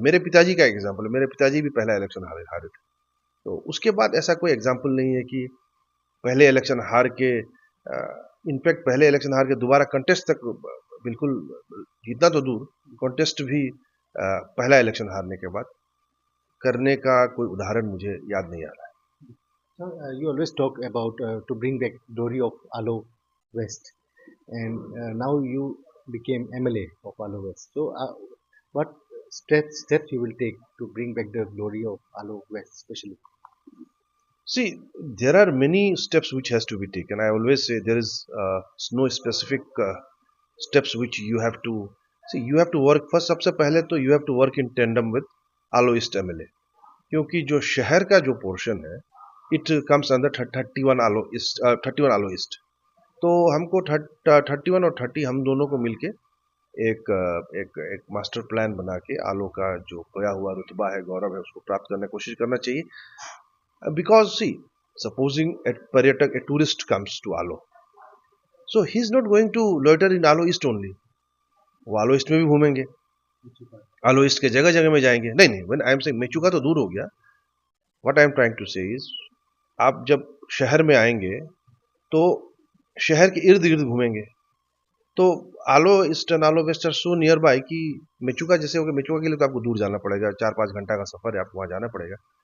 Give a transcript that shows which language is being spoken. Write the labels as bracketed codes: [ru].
[hi] मेरे पिताजी का एग्जाम्पल है, मेरे पिताजी भी पहला इलेक्शन हारे थे। तो उसके बाद ऐसा कोई एग्जाम्पल नहीं है कि पहले इलेक्शन हार के, इनफैक्ट पहले इलेक्शन हार के दोबारा कंटेस्ट तक, बिल्कुल जीतना तो दूर, कंटेस्ट भी पहला इलेक्शन हारने के बाद करने का कोई उदाहरण मुझे याद नहीं आ रहा है। [en] So, you always talk about to bring back glory of Alo West, and now you became MLA of Alo West. So, what steps you will take to bring back the glory of Alo West, especially? See, there are many steps which has to be taken. I always say there is no specific steps which you have to see. You have to work first. [hi] सबसे पहले तो [en] you have to work in tandem with Alo East MLA, [hi] क्योंकि जो शहर का जो portion है, [en] It comes under 31 Aalo east, 31 Aalo east. [hi] तो हमको 31 और 30 हम दोनों को मिलके एक मास्टर प्लान बना के आलो का जो खोया हुआ रुतबा है, गौरव है, उसको प्राप्त करने की कोशिश करना चाहिए। [en] Because see, supposing a tourist comes to Alo, so he's not going to loiter in Alo East only. [hi] वो आलो ईस्ट में भी घूमेंगे, आलो ईस्ट के जगह जगह में जाएंगे। [en] नहीं, when I am saying Mechuka [hi] तो दूर हो गया। [en] what I am trying to say is, [hi] आप जब शहर में आएंगे तो शहर के इर्द गिर्द घूमेंगे। तो [en] Aalo east and Aalo west are so near by [hi] कि मेचुका जैसे हो गया, मेचुका के लिए तो आपको दूर जाना पड़ेगा, 4-5 घंटा का सफर है, आपको वहाँ जाना पड़ेगा।